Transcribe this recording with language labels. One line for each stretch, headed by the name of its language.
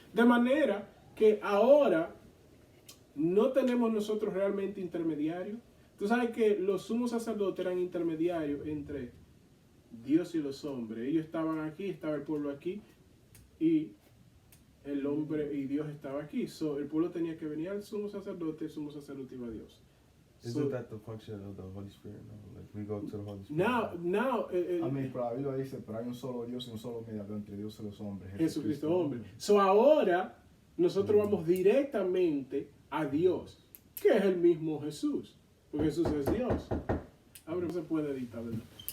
Spanish: De manera que ahora no tenemos nosotros realmente intermediarios. Tú sabes que los sumos sacerdotes eran intermediarios entre Dios y los hombres. Ellos estaban aquí, estaba el pueblo aquí, y el hombre y Dios estaba aquí. So, el pueblo tenía que venir al sumo sacerdote, el sumo sacerdote iba a Dios.
English: Isn't that the function of the Holy Spirit? No? Like we go to the Holy Spirit. Now,
Spanish: pero la Biblia dice, pero hay un solo Dios y un solo mediador entre Dios y los hombres. Jesucristo hombre. So ahora nosotros vamos directamente a Dios, que es el mismo Jesús, porque Jesús es Dios. Ahora no se puede editar, ¿verdad?